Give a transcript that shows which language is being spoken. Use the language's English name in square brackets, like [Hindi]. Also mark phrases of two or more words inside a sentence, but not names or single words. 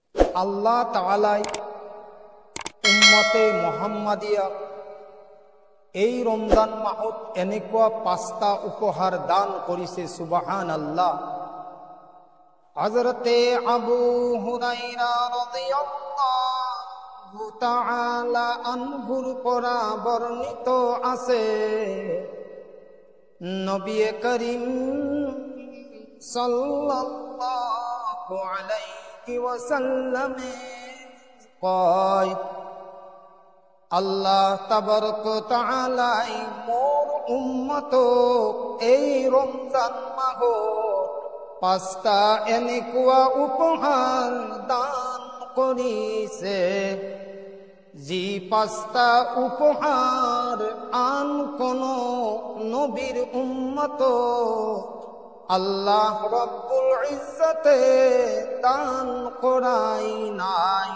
[Arabic] الله تعالى أمة محمدية [Assamese] এই রমজান মাহত এনেকুৱা পাঁচটা উপহার দান করিছে। সুবহানাল্লাহ। হযরতে আবু হুরায়রা [Arabic] رضي الله تعالى عنه [Assamese] পরা বর্ণিত আছে, [Arabic] النبي الكريم صلى الله عليه وسلم কয়, الله تبارك وتعالى [Assamese] মোর উম্মত এই রমজান মাহ পাঁচটা এনেকুৱা উপহার দান করিছে, যে পাঁচটা উপহার আন কোন নবীর উম্মত [Arabic] الله رب العزة [Assamese] দান করাই নাই।